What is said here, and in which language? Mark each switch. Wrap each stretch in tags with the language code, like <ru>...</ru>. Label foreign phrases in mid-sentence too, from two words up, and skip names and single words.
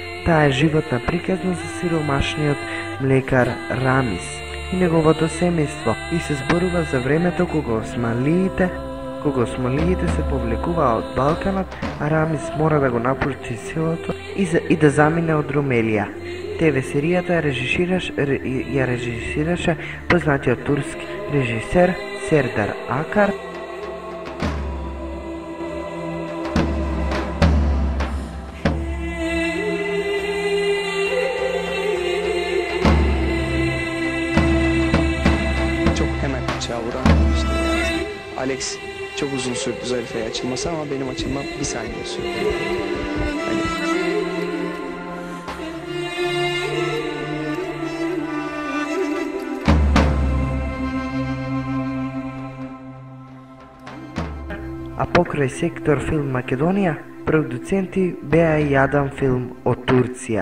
<mk>Таа е животна приказна за сиромашниот млекар Рамис и неговото семејство и се зборува за времето кога османлиите се повлекуваа од Балканот, а Рамис мора да го напушти селото и да замине од Румелија. ТВ серијата ја режисираше познатиот турски режисер Сердар Акар.</mk> <tr>Çok hemen açığa vuran işte Alex çok uzun sürdü Zarife'ye açılması ama benim açılmam bir saniye sürdü. Hani</tr> <mk>А покрај сектор Филм Македонија, продуценти беа и Јадан Филм од Турција.</mk>